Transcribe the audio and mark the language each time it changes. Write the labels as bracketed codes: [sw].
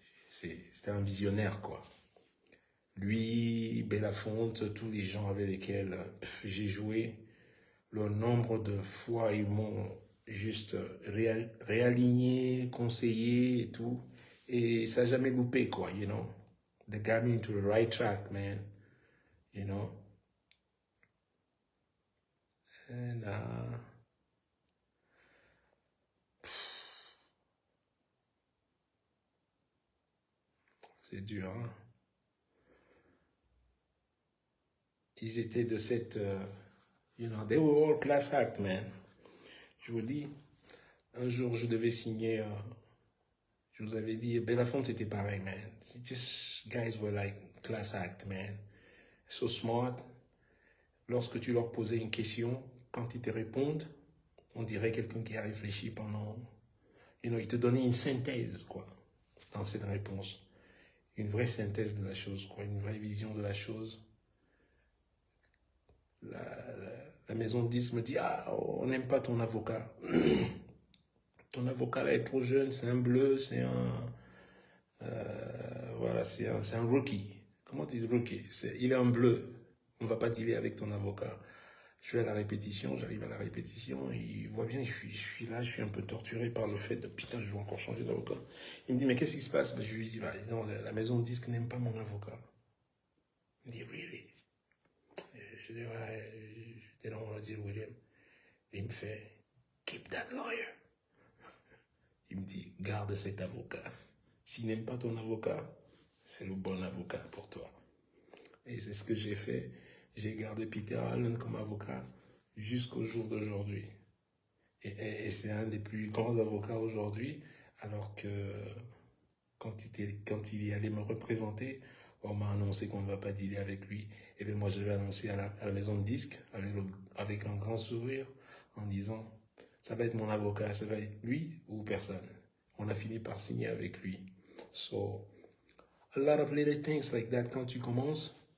[fr] C'était un visionnaire, quoi. Lui, Belafonte, tous les gens avec lesquels j'ai joué, le nombre de fois ils m'ont juste réaligné, conseillé et tout. Et ça n'a jamais loupé, quoi, [en] you know. They got me into the right track, man. You know. [fr] And, c'est dur, hein. Ils étaient de cette... [en] you know, they were all class act, man. [fr] Je vous dis, un jour, je devais signer... je vous avais dit, Belafonte, c'était pareil, man. [en] Just guys were like class act, man. So smart. [fr] Lorsque tu leur posais une question, quand ils te répondent, on dirait quelqu'un qui a réfléchi pendant... [en] You know, [fr] ils te donnaient une synthèse, quoi, dans cette réponse. Une vraie synthèse de la chose, quoi. Une vraie vision de la chose. La maison de disques me dit, ah, on n'aime pas ton avocat. Ton avocat là est trop jeune, c'est un bleu, c'est un... voilà, c'est un rookie. Comment tu dis rookie? Il est un bleu. On ne va pas dealer avec ton avocat. Je vais à la répétition, j'arrive à la répétition, il voit bien, je suis là, je suis un peu torturé par le fait de, putain, je vais encore changer d'avocat. Il me dit, mais qu'est-ce qui se passe? Je lui dis, bah, non, la maison de disque n'aime pas mon avocat. Il me dit, [en] really? [fr] Je dis, ouais, [en] they don't want to deal with him. [fr] Et il me fait, [en] keep that lawyer. [fr] Il me dit, garde cet avocat. S'il n'aime pas ton avocat, c'est le bon avocat pour toi. Et c'est ce que j'ai fait. J'ai gardé Peter Allen comme avocat jusqu'au jour d'aujourd'hui. Et c'est un des plus grands avocats aujourd'hui, alors que quand il est allé me représenter, on m'a annoncé qu'on ne va pas dealer avec lui. Et bien moi, je l'ai annoncé à la maison de disques avec un grand sourire en disant, ça va être mon avocat, ça va être lui ou personne. On a fini par signer avec lui. [en] So, a lot of little things like that [fr] quand tu commences.